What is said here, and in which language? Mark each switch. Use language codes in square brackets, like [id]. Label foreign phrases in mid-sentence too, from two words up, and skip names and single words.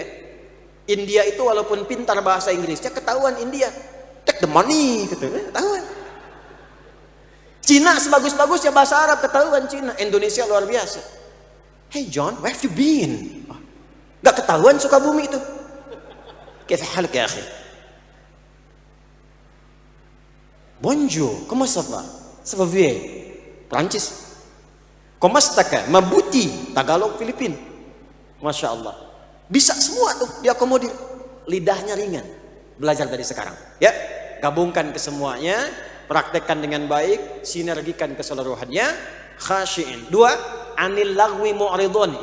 [id] India itu walaupun pintar bahasa Inggrisnya ketahuan India. [en] Take the money [id] gitu, ketahuan. Cina sebagus-bagusnya bahasa Arab ketahuan Cina. Indonesia luar biasa. [en] Hey John, where have you been? [id] Gak ketahuan Sukabumi itu. [ar] كيف حالك يا أخي? [fr] Bonjour, comment ça va? Ça va bien? Prancis. Comment ça va? [tl] Mabuti, Tagalog, Filipin. [ar] ما شاء الله. [id] Bisa semua tuh diakomodir. Lidahnya ringan. Belajar dari sekarang. Ya, gabungkan ke semuanya. Praktekkan dengan baik. Sinergikan keseluruhannya. [ar] خاشعين. 2، عن اللغو معرضون.